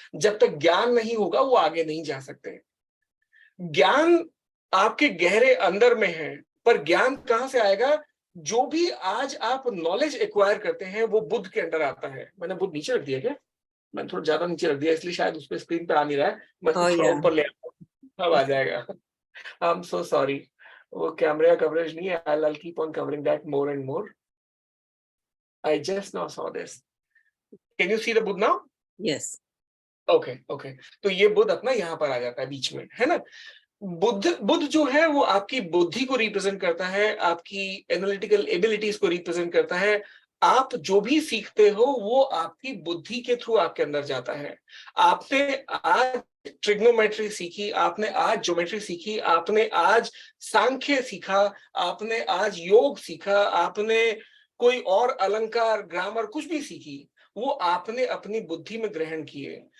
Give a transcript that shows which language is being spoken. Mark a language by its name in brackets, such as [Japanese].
[Hindi] जब तक ज्ञान नहीं होगा वो आगे नहीं जा सकते। ज्ञान आपके गहरे अंदर में है, पर ज्ञान कहां से आएगा? जो भी आज आप नॉलेज एक्वायर करते हैं वो बुद्ध के अंदर आता है। मैंने बुद्ध नीचे रख दिया क्या? मैंने थोड़ा ज्यादा नीचे रख दिया, इसलिए शायद उस पर स्क्रीन पे आ नहीं रहा है। मैं इसको हाँ थोड़ा यार, ऊपर ले आता हूं, अब आ जाएगा। आई एम सो सॉरी, वो कैमरे का कवरेज नहीं है। [English] I'll keep on covering that more and more. I just now saw this. Can you see the Buddha now? Yes. Okay, okay. [Hindi] तो ये बुद्ध अपना यहाँ पर आ जाता है बीच में, है ना। बुद्ध बुद्ध जो है वो आपकी बुद्धि को रिप्रेजेंट करता है, आपकी एनालिटिकल एबिलिटीज को रिप्रेजेंट करता है। आप जो भी सीखते हो वो आपकी बुद्धि के थ्रू आपके अंदर जाता है। आपने आज ट्रिग्नोमेट्री सीखी, आपने आज ज्योमेट्री सीखी, आपने आज सांख्य सीखा, आपने आज योग सीखा, आपने कोई और अलंकार, ग्रामर कुछ भी सीखी, वो आपने अपनी बुद्धि में ग्रहण किए।